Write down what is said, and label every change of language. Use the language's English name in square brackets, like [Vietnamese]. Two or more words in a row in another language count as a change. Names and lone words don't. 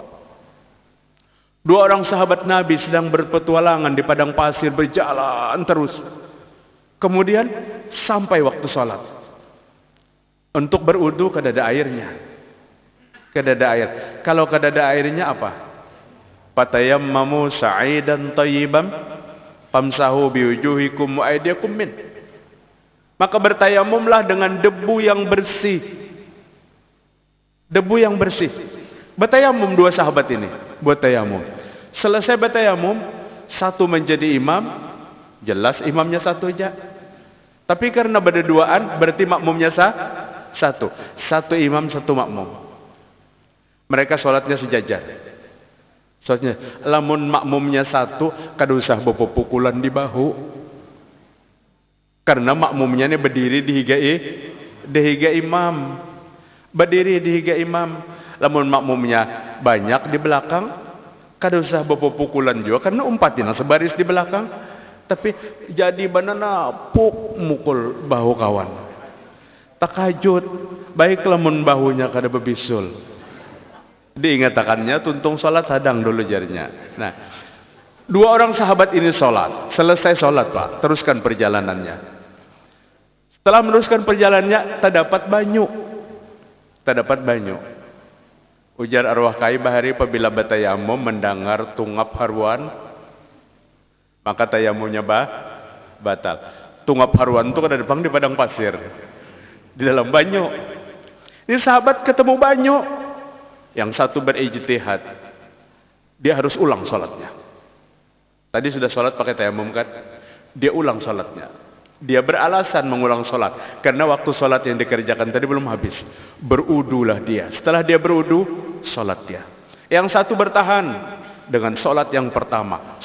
[Indonesian] 2 orang sahabat Nabi sedang berpetualangan di padang pasir, berjalan terus. Kemudian sampai waktu sholat. [Banjar] Untuk berwudu kada ada airnya. Kada ada air. Kalau kada ada airnya apa? [Arabic] فتيمموا صعيدا طيبا فامسحوا بوجوهكم وأيديكم من. [Indonesian] Maka bertayamumlah dengan debu yang bersih. Debu yang bersih. Bertayamum 2 sahabat ini. Buat tayamum. Selesai bertayamum, satu menjadi imam. Jelas imamnya satu aja. Tapi karena berduaan berarti makmumnya satu. Satu imam, satu makmum. Mereka sholatnya sejajar. Sholatnya, [Banjar] lamun makmumnya satu, kada usah pukulan di bahu. Karena makmumnya ini berdiri di higa imam. Berdiri di higa imam. Lamun makmumnya banyak di belakang, kada usah pukulan juga. Karena umpatin sebaris di belakang. Tapi jadi banana mukul bahu kawan. Takajud. Baik lamun bahunya kada bebisul. Diingatakannya tuntung sholat sadang dulu jarinya. [Indonesian] Nah, 2 orang sahabat ini sholat. Selesai sholat pak, teruskan perjalanannya. Setelah meneruskan perjalanannya, [Banjar] terdapat banyu. Ujar arwah kai bahari apabila batayamum mendengar tungap haruan, maka tayamumnya batal. [Indonesian] Tungap haruan itu ada di padang pasir, di dalam banyu. Ini sahabat ketemu banyu. Yang satu berijtihad, dia harus ulang sholatnya. Tadi sudah sholat pakai tayamum kan? Dia ulang sholatnya. Dia beralasan mengulang sholat karena waktu sholat yang dikerjakan tadi belum habis. Berudulah dia. Setelah dia berudu, sholat dia. Yang satu bertahan dengan sholat yang pertama.